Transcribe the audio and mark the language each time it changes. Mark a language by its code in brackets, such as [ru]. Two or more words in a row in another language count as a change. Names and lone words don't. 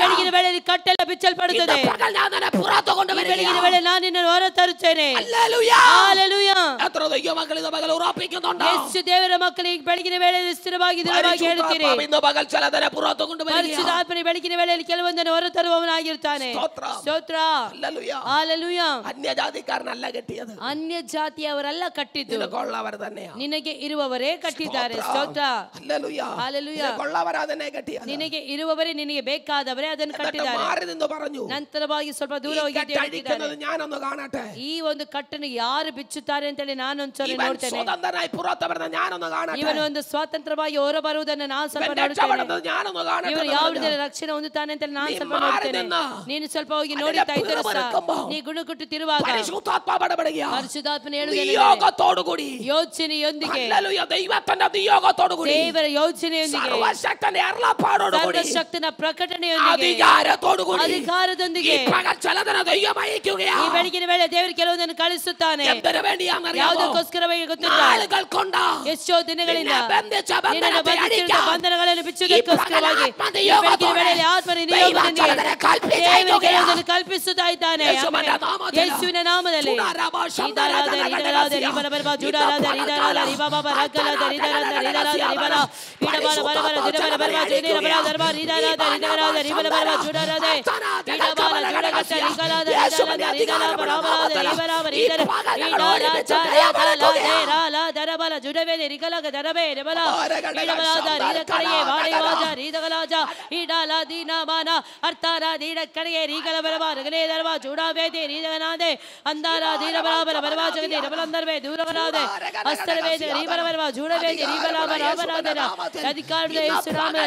[kn] ಬೆಳಗಿನ ವೇಳೆಯಲ್ಲಿ ಕಟ್ಟೆಲ್ಲ ಬಿಚ್ಚಲ್ಪಡುತ್ತದೆ. [ml] ഇന്ന് പകൽ ഞാൻ നിന്നെ പുറത്തു കൊണ്ടുവരികയാണ്. [kn] ಬೆಳಗಿನ ವೇಳೆ ನಾನು ನಿನ್ನನ್ನು ಹೊರ ತರುತ್ತೇನೆ. [ml] ഹല്ലേലൂയ. [kn] ಹಲ್ಲೆಲೂಯ. [ml] എത്ര ദൈവമക്കൾ ഇന്ന് പകൽ ഉറപ്പിക്കുന്നുണ്ടോ? [kn] ಯೇಸು ದೇವರ ಮಕ್ಕಳಿಗೆ ಬೆಳಗಿನ ವೇಳೆಯಲ್ಲಿ ಸ್ಥಿರವಾಗಿ ದೃಢವಾಗಿ ಹೇಳುತ್ತೀರಿ. [ml] പരിശുദ്ധാത്മാവ് ഇന്ന് പകൽ ചിലതിനെ പുറത്തു കൊണ്ടുവരികയാണ്. [kn] ಪರಿಶುದ್ಧಾತ್ಮನ ಬೆಳಗಿನ ವೇಳೆಯಲ್ಲಿ ಕೆಲವೊಂದನ್ನು ಹೊರ ತರುವವನಾಗಿರ್ತಾನೆ. [ml] സ്തോത്രം. [kn] ಸ್ತೋತ್ರ. [ml] ഹല്ലേലൂയ. [kn] ಹಲ್ಲೆಲೂಯ. [ml] അന്യജാതിക്കാരനല്ല കെട്ടിയത്, [kn] ಅನ್ಯ ಜಾತಿಯವರೆಲ್ಲ ಕಟ್ಟಿದ್ದು [ml] നിനക്കുള്ളവർ തന്നെയാ. [kn] ನಿನಗೆ ಇರುವವರೇ ಕಟ್ಟಿದ್ದಾರೆ. ಸ್ತೋತ್ರ. [ml] ഹല്ലേലൂയ. ഹല്ലേലൂയ. നിനക്കുള്ളവരാ തന്നെ കെട്ടിയത്. [kn] ನಿನಗೆ ಇರುವವರೇ, ನಿನಗೆ ಬೇಕಾದವರೇ ಅದನ್ನು [ml] എന്നിട്ട് [kn] ಕಟ್ಟಿದ್ದಾರೆ. [ml] മാറി നിന്ന് പറഞ്ഞു, [kn] ನಂತರವಾಗಿ ಸ್ವಲ್ಪ ದೂರ [ml] ഈ [kn] ಹೋಗಿ [ml] കെട്ടഴിക്കുന്നത് ഞാനൊന്ന് കാണട്ടെ. [kn] ಈ ಒಂದು ಕಟ್ಟನ್ನು ಯಾರು ಬಿಚ್ಚುತ್ತಾರೆ ಅಂತೇಳಿ ನಾನೊಂದ್ಸಲ [ml] ഇവൻ [kn] ನೋಡ್ತೇನೆ. [ml] സ്വതന്ത്രനായി പുറത്തു വരുന്നത് ഞാനൊന്ന് കാണട്ടെ. [kn] ಇವನು ಒಂದು ಸ್ವತಂತ್ರವಾಗಿ ಹೊರ ಬರುವುದನ್ನು ನಾನು ಸ್ವಲ್ಪ [ml] ഇവൻ [kn] ನೋಡುತ್ತೇನೆ. [ml] രക്ഷപ്പെടുന്നത് ഞാനൊന്ന് കാണട്ടെ. [kn] ಇವನು ಯಾವ ರೀತಿಯಲ್ಲಿ ರಕ್ಷಣೆ ಹೊಂದುತ್ತಾನೆ ಅಂತ ನಾನು [ml] നീ [kn] ಸ್ವಲ್ಪ [ml] മാറി [kn] ನೋಡ್ತೇನೆ. [ml] നിന്ന് [kn] ನೀನು ಸ್ವಲ್ಪ ಹೋಗಿ [ml] അതിന്റെ [kn] ನೋಡುತ್ತಾ ಇದ್ದರೆ [ml] പിറകിറക്കുമ്പോൾ [kn] ನೀ ಗುಣಗುಟ್ಟುತ್ತಿರುವಾಗ [ml] പരിശുദ്ധാത്മാവ് ഇടപെടുകയാ. [kn] ಪರಿಶುದ್ಧಾತ್ಮನ ಹೇಳುವುದೇನೆಂದರೆ [ml] നിയോഗത്തോടുകൂടി, [kn] ಯೋಚನೆಯೊಂದಿಗೆ, [ml] ഹല്ലേലൂയ, ദൈവത്തിന്റെ നിയോഗത്തോടുകൂടി, [kn] ದೇವರ ಯೋಚನೆಯೊಂದಿಗೆ, [ml] സർവശക്തന്റെ അരുളപ്പാടോടുകൂടി, [kn] ಸರ್ವಶಕ್ತನ ಪ್ರಕಟಣೆಯೊಂದಿಗೆ, [ml] അധികാരത്തോടുകൂടി [kn] ಅಧಿಕಾರದೊಂದಿಗೆ [ml] ഈ പകൽ ചിലതിനെ ദൈവം അയക്കുകയാ. [kn] ಈ ಬೆಳಗಿನ ವೇಳೆ ದೇವರು ಕೆಲವೊಂದನ್ನು ಕಳಿಸುತ್ತಾನೆ. [ml] എന്തിനു വേണ്ടിയാണെന്നറിയാമോ? [kn] ಯಾವುದಕ್ಕೋಸ್ಕರವಾಗಿ ಗೊತ್ತಿಲ್ಲ. [ml] നാളുകൾ കൊണ്ട് [kn] ಎಷ್ಟೋ ದಿನಗಳಿಂದ [ml] നിന്നെ ബന്ധിച്ച [kn] ನಿನ್ನನ್ನು [ml] ബന്ധനത്തെ [kn] ಬಂಧಿಸಿರುವ [ml] അഴിക്കാൻ [kn] ಬಂಧನಗಳನ್ನು [ml] ഈ [kn] ಬಿಚ್ಚುವುದಕ್ಕೋಸ್ಕರವಾಗಿ [ml] പകൽ [kn] ಈ ಬೆಳಗಿನ ವೇಳೆಯಲ್ಲಿ ಆತ್ಮನ ನಿಯೋಗದೊಂದಿಗೆ [ml] ദൈവം കൽപ്പിക്കുകയാ. [kn] ದೇವರು ಕೆಲವೊಂದನ್ನು ಕಲ್ಪಿಸುತ್ತಾ ಇದ್ದಾನೆ. ಯೇಸುವಿನ ನಾಮದಲ್ಲಿ, ಯೇಸುವಿನ ನಾಮದಲ್ಲಿ ಚುಡಾರಾಬ, ಇದಾರಾದ ರೀದರಾದ ರೀಬಲ ಬರಬ ಜುಡಾರಾದ ರೀದರಾದ ರೀಬಾಬ ರಗಲದ ರೀದರಾದ ರೀದರಾದ ರೀಬಲ ಈಡಬಲ ಬರಬಲ ಜುಡಬಲ ಬರಬ ಜುಡೀರ ಬಲ ದರ್ಬ ರೀದರಾದ ರೀದರಾದ ರೀಬಲ ಬರಬ ಜುಡಾರಾದ ಈಡಬಲ ಜುಡಗತ ರೀಗಲಾದ ರೀದರಾದ ರೀದಲ ಬರಬಲಾದ ರೀಬರಾವ ರೀದರ ಈಡರಾಜ ರಾಗಲಾದೆ ರಾಲ ದರಬಲ ಜುಡವೇದೆ ರೀಗಲಗ ದರಬೆ ರೆಬಲ ಈಡಬಲಾದ ರೀದ ಕಡೆಗೆ ವಾಡೆವಾಜ ರೀದಗಲಾಜ ಈಡಲ ದೀನಮಾನ ಅರ್ಥಾರ ದೀಡ ಕಡೆಗೆ ರೀಗಲ ಬರಬ ರಗಲೇ ದರ್ಬ ಜುಡಾವೇದೆ ರೀದಗನಾದೆ ಅಂದಾರ ದೀರ ಬರಾಬರ ಬರಬ ಜಗದೆ ರಬಲಂದರ್ವೆ ದೂರವರಾದೆ ಅಸ್ತರವೇದೆ ರೀಬಲ ಬರಬ ಜುಡವೇದೆ ರೀಬಲಾಬ ರಾಮರಾದನ ಅಧಿಕಾರದ ಯೇಸು ನಾಮದಲ್ಲಿ